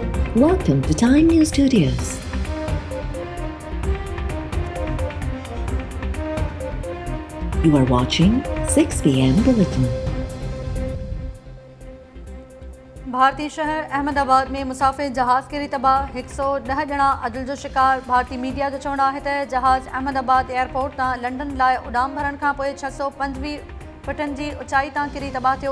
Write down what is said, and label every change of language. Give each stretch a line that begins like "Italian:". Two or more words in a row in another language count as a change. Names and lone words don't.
English: Welcome to Time News Studios. You are watching 6 p.m. Bulletin.
Sindhi: भारतीय शहर अहमदाबाद में मुसाफ़िर जहाज़ किरी तबाह 110 ॼणा अदल जो शिकार। भारतीय मीडिया जो चवणु आहे त जहाज़ अहमदाबाद एयरपोर्ट तां लंडन लाइ उॾाम भरण खां पोइ 625 फुटनि जी ऊचाई तां किरी तबाह थियो।